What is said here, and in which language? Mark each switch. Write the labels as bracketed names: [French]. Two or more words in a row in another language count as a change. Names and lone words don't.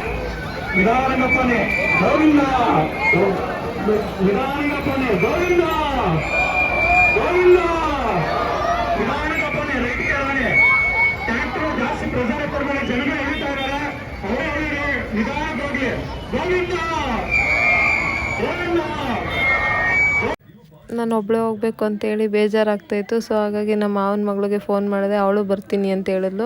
[Telugu] గోవిందా నిదానంగా పోనీ గోవిందా నిదానంగా పోనీ రైతుకు రాని [Kannada] ಟ್ಯಾಕ್ಟರ್ ಜಾಸ್ತಿ ಪ್ರಚಾರ ಕೊಡ್ತಾರೆ. ಜನಗಳು ಹೇಳ್ತಾ ಇದ್ದಾರೆ ಅವರೇ ನಿಧಾನಕ್ಕೆ ಹೋಗಿ ಗೋವಿಂದಾ. ನಾನು ಒಬ್ಬಳೇ ಹೋಗ್ಬೇಕು ಅಂತೇಳಿ ಬೇಜಾರಾಗ್ತಾಯಿತ್ತು. ಸೊ ಹಾಗಾಗಿ ನಮ್ಮ ಮಾವನ ಮಗಳಿಗೆ ಫೋನ್ ಮಾಡಿದೆ. ಅವಳು ಬರ್ತೀನಿ ಅಂತ ಹೇಳಿದ್ಲು.